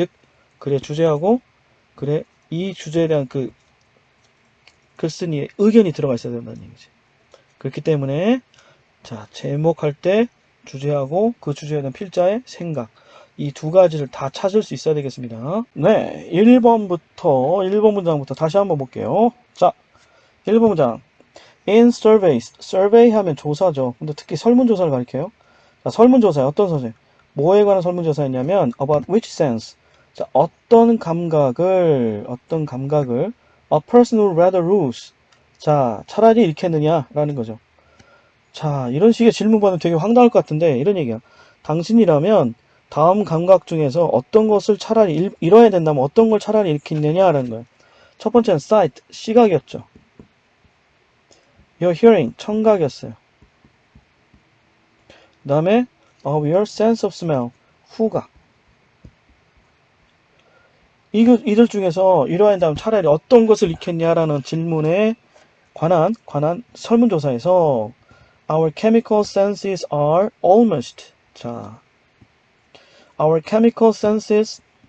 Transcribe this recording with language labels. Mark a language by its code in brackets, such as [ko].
[ko] 즉, 글의 주제하고 글의 이 주제에 대한 그 글쓴이의 의견이 들어가 있어야 된다는 얘기지. 그렇기 때문에 자, 제목할 때 주제하고 그 주제에 대한 필자의 생각 이 두 가지를 다 찾을 수 있어야 되겠습니다. 네, 1번 문장부터 다시 한번 볼게요. 자, 1번 문장. [en] In surveys, survey [ko] 하면 조사죠. 근데 특히 설문조사를 가리켜요. 자, 설문조사에 어떤 소재? 뭐에 관한 설문조사였냐면 [en] about which sense. [ko] 자, 어떤 감각을 [en] A person would rather lose. [ko] 자, 차라리 잃겠느냐라는 거죠. 자, 이런 식의 질문 받으면 되게 황당할 것 같은데 이런 얘기야. 당신이라면 다음 감각 중에서 어떤 것을 차라리 잃어야 된다면 어떤 걸 차라리 잃겠느냐라는 거예요. 첫 번째는 sight, 시각이었죠. [en] Your hearing, 청각이었어요. 그 다음에 your sense of smell, 후각. [ko] 이들 중에서 잃어야 한다면 차라리 어떤 것을 잃겠냐라는 질문에 관한 설문조사에서 [en] Our chemical senses are almost. 자, our chemical senses.